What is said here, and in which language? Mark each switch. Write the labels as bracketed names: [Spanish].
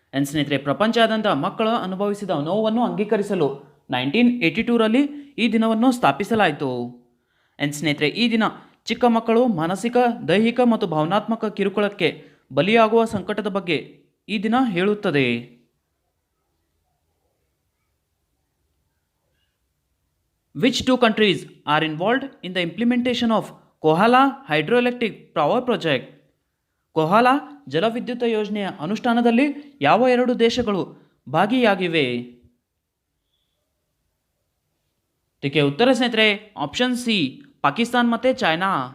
[Kannada] ಸ್ನೇಹಿತರೆ, ಪ್ರಪಂಚಾದ್ಯಂತ ಮಕ್ಕಳು ಅನುಭವಿಸಿದ ನೋವನ್ನು ಅಂಗೀಕರಿಸಲು 1982ರಲ್ಲಿ ಈ ದಿನವನ್ನು ಸ್ಥಾಪಿಸಲಾಯಿತು. ಸ್ನೇಹಿತರೆ, ಈ ದಿನ ಚಿಕ್ಕ ಮಕ್ಕಳು ಮಾನಸಿಕ, ದೈಹಿಕ ಮತ್ತು ಭಾವನಾತ್ಮಕ ಕಿರುಕುಳಕ್ಕೆ ಬಲಿಯಾಗುವ ಸಂಕಟದ ಬಗ್ಗೆ ಈ ದಿನ ಹೇಳುತ್ತದೆ. [English] Which two countries are involved in the implementation of Kohala hydroelectric power project? [Kannada] ಕೊಹಾಲಾ ಜಲವಿದ್ಯುತ್ ಯೋಜನೆಯ ಅನುಷ್ಠಾನದಲ್ಲಿ ಯಾವ 2 ದೇಶಗಳು ಭಾಗಿಯಾಗಿವೆ? ಇದಕ್ಕೆ ಉತ್ತರ ಸ್ನೇಹಿತರೆ ಆಪ್ಷನ್ ಸಿ, ಪಾಕಿಸ್ತಾನ್ ಮತ್ತು ಚೈನಾ.